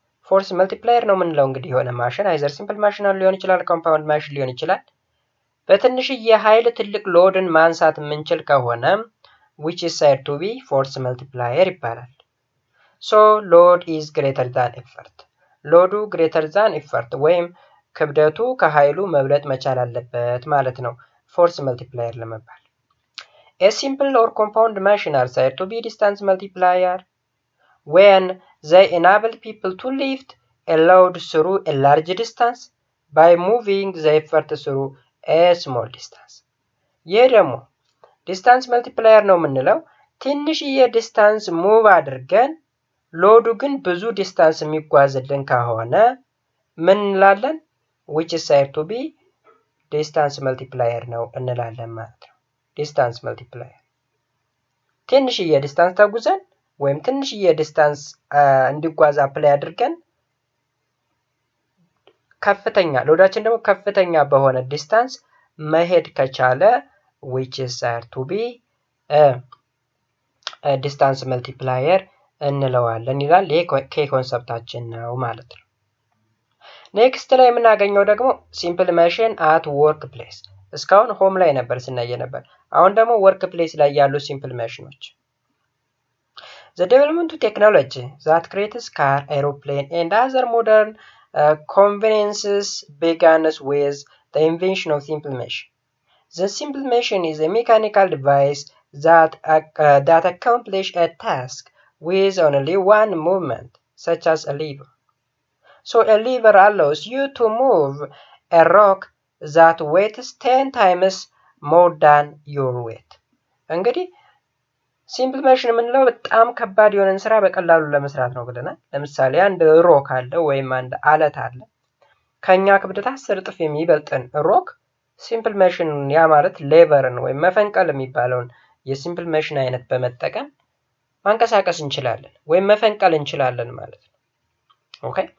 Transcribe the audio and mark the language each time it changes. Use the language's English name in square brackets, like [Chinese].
[Amharic] ፎርስ መልቲፕላየር ነው የምንለው እንግዲህ የሆነ ማሽን አይዘር ሲምፕል ማሽን ሊሆን ይችላል፣ ኮምፓውንድ ማሽን ሊሆን ይችላል። በትንሽዬ ኃይል ትልቅ ሎድን ማንሳት የምንችል ከሆነ [English] which is said to be force multiplier [Amharic] ይባላል። [English] So load is greater than effort. [Amharic] ሎዱ [English] greater than effort [Amharic] ወይም ክብደቱ ከኃይሉ መብለጥ መቻል አለበት ማለት ነው ፎርስ መልቲፕላየር ለመባል። [English] A simple or compound machine are said to be distance multiplier when they enable people to lift a load through a large distance by moving the effort through a small distance. [Amharic] ይህ ደግሞ ዲስታንስ መልቲፕላየር ነው የምንለው ትንሽዬ ዲስታንስ ሙቭ አድርገን ሎዱ ግን ብዙ ዲስታንስ የሚጓዝልን ከሆነ ምን እንላለን? [English] which is said to be [Amharic] ዲስታንስ መልቲፕላየር ነው እንላለን ማለት ነው። ዲስታንስ መልቲፕላየር ትንሽዬ ዲስታንስ ተጉዘን ወይም ትንሽዬ ዲስታንስ እንዲጓዝ አፕላይ አድርገን ከፍተኛ ሎዳችን ደግሞ ከፍተኛ በሆነ ዲስታንስ መሄድ ከቻለ [English] which is said to be [Amharic] ዲስታንስ መልቲፕላየር እንለዋለን ይላል። ይሄ ኮንሰፕታችን ነው ማለት ነው። ኔክስት ላይ የምናገኘው ደግሞ ሲምፕል ማሽን አት ወርክ ፕሌስ። እስካሁን ሆም ላይ ነበር ስናየ ነበር። አሁን ደግሞ ወርክ ፕሌስ ላይ ያሉ ሲምፕል ማሽኖች [English] The development of technology that creates car, aeroplane and other modern conveniences began with the invention of simple machine. The simple machine is a mechanical device that accomplishes a task with only one movement, such as a lever. So a lever allows you to move a rock that weighs 10 times more than your weight. [Amharic] እንግዲህ ሲምፕል ማሽን የምንለው በጣም ከባድ የሆነን ስራ በቀላሉ ለመስራት ነው ብለናል። ለምሳሌ አንድ ሮክ አለ ወይም አንድ አለት አለ። ከኛ ክብደት 10 እጥፍ የሚበልጥን ሮክ ሲምፕል ማሽን ያ ማለት ሌቨርን ወይም መፈንቀል የሚባለውን የሲምፕል ማሽን አይነት በመጠቀም ማንቀሳቀስ እንችላለን ወይም መፈንቀል እንችላለን ማለት ነው። ኦኬ